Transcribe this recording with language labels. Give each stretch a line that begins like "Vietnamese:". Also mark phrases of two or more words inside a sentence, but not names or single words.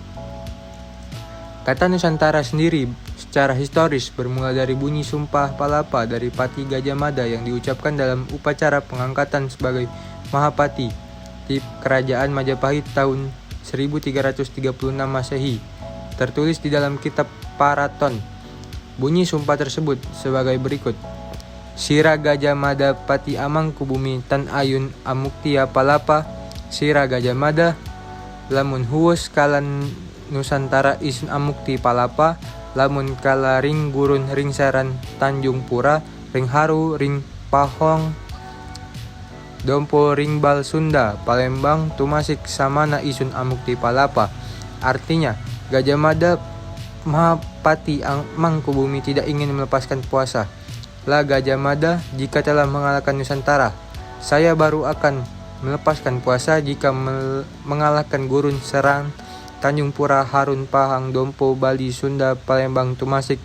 Indonesian: Kata Nusantara sendiri secara historis bermula dari bunyi Sumpah Palapa dari Pati Gajah Mada yang diucapkan dalam upacara pengangkatan sebagai Mahapati di Kerajaan Majapahit tahun 1336 Masehi, tertulis di dalam kitab Paraton. Bunyi sumpah tersebut sebagai berikut:
Kawi: Sira Gajah Mada Pati Amang Kubumi Tan Ayun Amuktia Palapa, Sira Gajah Mada lamun huwus kalan Nusantara isun amukti palapa, lamun kala ring gurun ring saran Tanjung Pura, ring haru ring pahong dompo ring bal Sunda Palembang tumasik samana isun amukti palapa.
Indonesian: Artinya, Gajah Mada Mahapati Mangkubumi tidak ingin melepaskan puasa. Lah Gajah Mada, jika telah mengalahkan Nusantara, saya baru akan melepaskan puasa jika mengalahkan gurun serang Tanjung Pura, Harun, Pahang, Dompo, Bali, Sunda, Palembang, Tumasik.